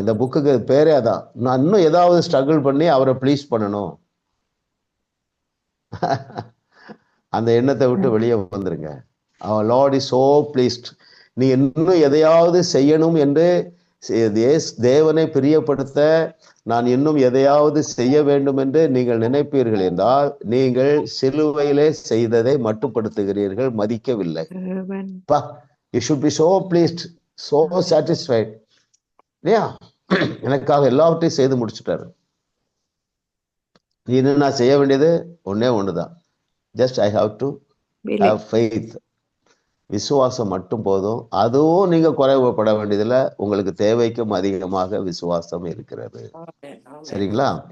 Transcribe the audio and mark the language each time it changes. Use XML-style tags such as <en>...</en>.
<ta>இந்த புக்குக்கு பேரே அதான். நான் இன்னும் ஏதாவது ஸ்ட்ரகிள் பண்ணி அவரை ப்ளீஸ் பண்ணணும், அந்த எண்ணத்தை விட்டு வெளியே வந்துருங்க.</ta> <en>Our Lord is so pleased.</en> <ta>நீ இன்னும் எதையாவது செய்யணும் என்று தேவனை பிரியப்படுத்த நான் இன்னும் எதையாவது செய்ய வேண்டும் என்று நீங்கள் நினைப்பீர்கள் என்றால் நீங்கள் சிலுவையிலே செய்ததை மட்டுப்படுத்துகிறீர்கள், மதிக்கவில்லை.</ta> <en>You should be so pleased, so satisfied.</en> <ta>இல்லையா? எனக்காக எல்லாவற்றையும் செய்து முடிச்சுட்டாரு. நீ நான் செய்ய வேண்டியது ஒன்னே ஒண்ணுதான்.</ta> <en>Just I have to have faith.</en> <ta>விசுவாசம் மட்டும் போதும். அதுவும் நீங்க குறைவுபட வேண்டியதில்லை. உங்களுக்கு தேவைக்கும் அதிகமாக விசுவாசம் இருக்கிறது. சரிங்களா?</ta>